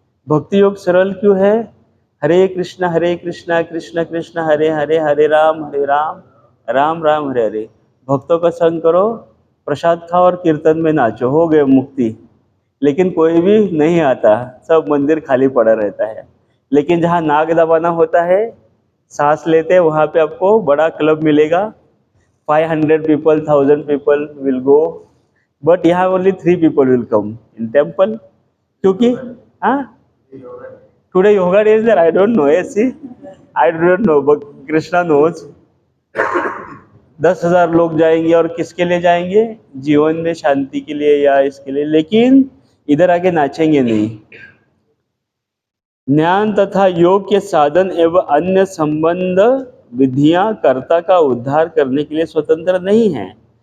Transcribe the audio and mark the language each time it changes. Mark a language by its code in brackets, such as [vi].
[hi] भक्ति योग सरल क्यों है? हरे कृष्णा कृष्ण कृष्ण हरे हरे, हरे राम राम राम हरे हरे। भक्तों का संग करो, प्रसाद खाओ और कीर्तन में नाचो, हो गए मुक्ति। लेकिन कोई भी नहीं आता, सब मंदिर खाली पड़ा रहता है। लेकिन जहाँ नाग दबाना होता है, सांस लेते हैं, वहाँ पे आपको बड़ा क्लब मिलेगा, [en] 500 people 1000 people will go, but यहाँ only 3 people will come in temple, [hi] क्योंकि हाँ [en] today yoga day is there, I don't know, see I don't know, but Krishna knows। [hi] 10,000 लोग जाएंगे, और किसके लिए जाएंगे? जीवन में शांति के लिए या इसके लिए, लेकिन इधर आके नाचेंगे नहीं। ज्ञान तथा योग के साधन एवं अन्य संबंध विधियां कर्ता का उद्धार करने के लिए स्वतंत्र नहीं है।